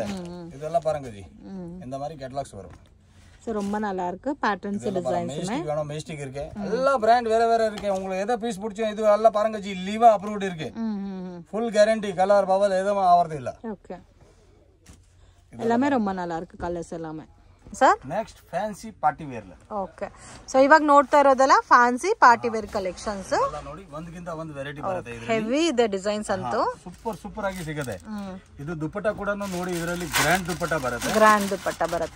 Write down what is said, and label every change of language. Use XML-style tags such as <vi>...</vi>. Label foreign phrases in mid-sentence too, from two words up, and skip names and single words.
<ta>இதெல்லாம் பாருங்க ஜி, இந்த மாதிரி கேட்டலாக்ஸ் வரும். சோ ரொம்ப நல்லா இருக்கு</ta> <en>patterns designs.</en> <ta>மேஸ்டிக் வேணும் மேஸ்டிக் இருக்கு, எல்லா பிராண்ட் வேற வேற இருக்கு. உங்களுக்கு எதை பீஸ் பிடிச்சோ இது எல்லாம் பாருங்க ஜி, லீவா அப்ரூவ்ட் இருக்கு.</ta> <en>full guarantee,</en> <ta>கலர் பவல் எதுவும் ஆவறது இல்ல. ஓகே. எல்லாமே ரொம்ப நல்லா இருக்கு கலர்ஸ் எல்லாமே.</ta> <kn>ಸರ್</kn> <en>next fancy party wear.</en> <kn>ಓಕೆ. ಸೊ ಇವಾಗ ನೋಡ್ತಾ ಇರೋದೆಲ್ಲ</kn> <en>fancy party wear collections.</en> <kn>ನೋಡಿ ಒಂದಕ್ಕಿಂತ ಒಂದು ವೆರೈಟಿ ಬರುತ್ತೆ. ಹೆವಿ ಇದೆ ಡಿಸೈನ್ಸ್ ಅಂತೂ ಸೂಪರ್ ಆಗಿ ಸಿಗುತ್ತೆ. ಇದು ದುಪ್ಪಟ್ಟ ಕೂಡ ನೋಡಿ, ಇದರಲ್ಲಿ ಗ್ರ್ಯಾಂಡ್ ದುಪ್ಪಟ್ಟ ಬರುತ್ತೆ. ಗ್ರ್ಯಾಂಡ್ ದುಪ್ಪಟ್ಟ ಬರುತ್ತೆ,</kn>